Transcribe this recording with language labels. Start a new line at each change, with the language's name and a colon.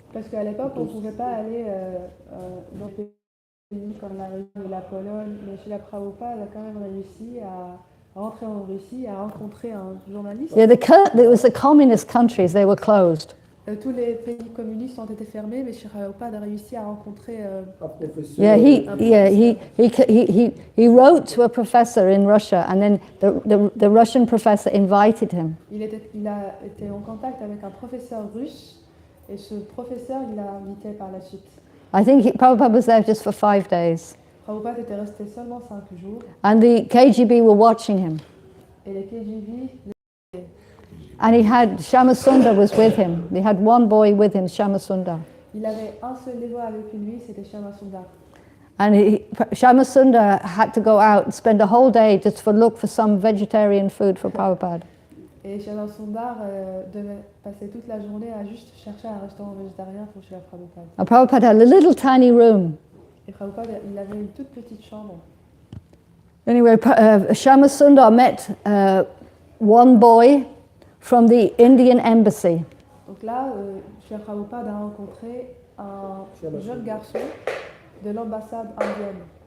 French: Parce qu'à l'époque, on ne pouvait pas aller dans des pays comme la Russie ou la Pologne, mais Srila Prabhupada a quand même réussi à rentrer en Russie, à rencontrer un journaliste.
English: Yeah, it was the communist countries, they were closed.
French: Tous les pays communistes ont été fermés, mais Srila Prabhupada a réussi à rencontrer Un professeur.
English: Yeah, he wrote to a professor in Russia, and then the Russian professor invited him.
French: il a été en contact avec un professeur russe, et ce professeur, il l'a invité par la suite.
English: I think Prabhupada was there just for 5 days.
French: Prabhupada était resté seulement 5 jours,
English: And the KGB were watching him.
French: et les KGB
English: And he had, Shamasundar was with him. He had one boy with him, Shamasundar.
French: Il avait un seul élément avec lui, c'était Shamasundar.
English: And Shamasundar had to go out and spend a whole day just for look for some vegetarian food for Prabhupada.
French: Et Shamasundar devait passer toute la journée à juste chercher un restaurant végétarien pour chez Prabhupada.
English: And Prabhupada had a little tiny room.
French: Et Prabhupada, il avait une toute petite chambre.
English: Anyway, Shamasundar met one boy from the Indian embassy.
French: Donc là, Sri Prabhupada a rencontré un jeune garçon de l'ambassade indienne.